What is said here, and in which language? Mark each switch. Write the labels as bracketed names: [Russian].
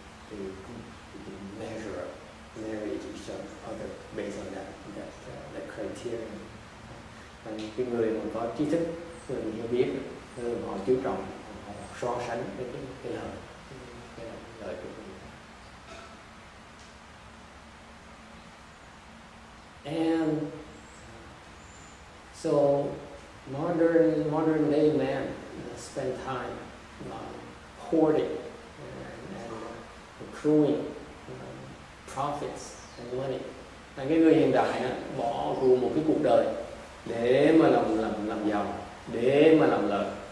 [English] They measure up, marry each other based on that criterion. [Vietnamese] Cái người mà có trí thức, người hiểu biết, họ chú trọng, họ so sánh với cái lời của mình. [English] And so modern day man spend time hoarding and accruing profits and money. [Vietnamese] Cái người hiện đại bỏ gồm một cái cuộc đời để mà làm giàu, để mà làm lợi.